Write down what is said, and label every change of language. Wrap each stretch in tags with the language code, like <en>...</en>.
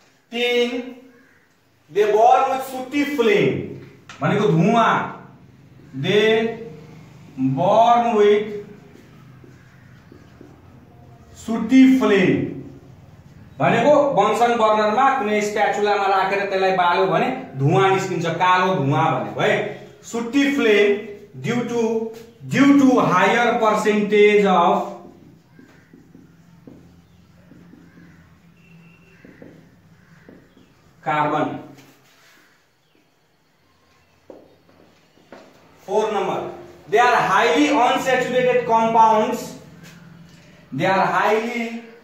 <en>3 they burn with sooty flame</en> <ne>भनेको धुवां।</ne> <en>they burn with sooty flame</en> <ne>भनेको Bunsen बर्नरमा कुनै स्प्याचुलामा राखेर त्यसलाई बाल्यो भने धुवां निस्किन्छ, कालो धुवां भनेको है।</ne> <en>Sooty flame due to higher percentage of carbon. 4 number, they are highly unsaturated compounds. They are highly</en>